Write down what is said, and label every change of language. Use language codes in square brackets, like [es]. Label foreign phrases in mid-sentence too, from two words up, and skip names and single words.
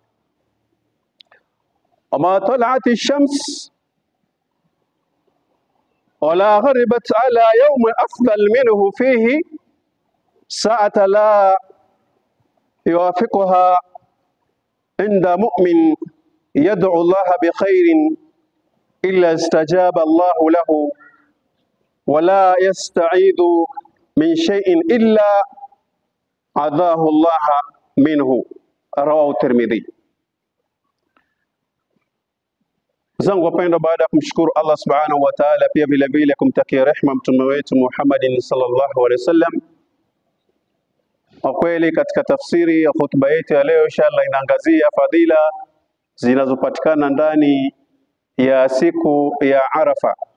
[ar] وما طلعت الشمس ولا غربت على يوم أفضل منه فيه ساعة لا يوافقها عند مؤمن يدعو الله بخير إلا استجاب الله له، ولا يستعيذ من شيء إلا عذاه الله منه. رواه الترمذي. [sw] Zangu wapendwa, baada ya kumshukuru Allah [ar] سبحانه وتعالى, [sw] pia vile vile kumtakia rehema mtume wetu [ar] محمد صلى الله عليه وسلم, [sw] kwa kweli katika tafsiri ya hotuba yetu ya leo inshallah inaangazia fadhila zinazopatikana ndani ya siku ya Arafa.